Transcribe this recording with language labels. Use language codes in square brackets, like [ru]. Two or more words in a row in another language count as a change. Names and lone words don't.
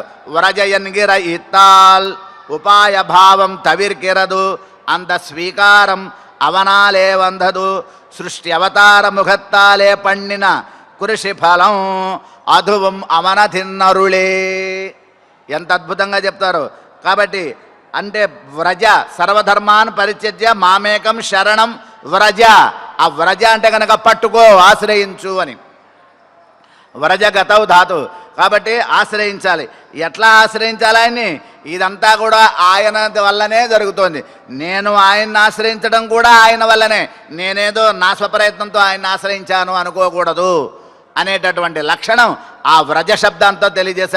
[ta] வ்ரஜயென்கிற இத்தால் உபாய பாவம் தவிர்கிறது அந்த ஸ்வீகாரம் அவனாலே வந்தது ஸ்ருஷ்டி அவதார முகத்தாலே பண்ணின க்ருஷி பலம் அதுவும் அவனதின்னருளே. [te] ఎంత అద్భుతంగా చెప్తారు. కాబట్టి అంటే [sa] వ్రజ సర్వధర్మాన్ పరిత్యజ్య మామేకం శరణం వ్రజ. [te] ఆ వ్రజ అంటే కనుక పట్టుకో, ఆశ్రయించు అని. వ్రజగతవు ధాతు. కాబట్టి ఆశ్రయించాలి. ఎట్లా ఆశ్రయించాలి ఆయన్ని? ఇదంతా కూడా ఆయన వల్లనే జరుగుతోంది. నేను ఆయన్ని ఆశ్రయించడం కూడా ఆయన వల్లనే. నేనేదో నా స్వప్రయత్నంతో ఆయన్ని ఆశ్రయించాను అనుకోకూడదు అనేటటువంటి లక్షణం ఆ వ్రజ శబ్దంతో తెలియజేశా.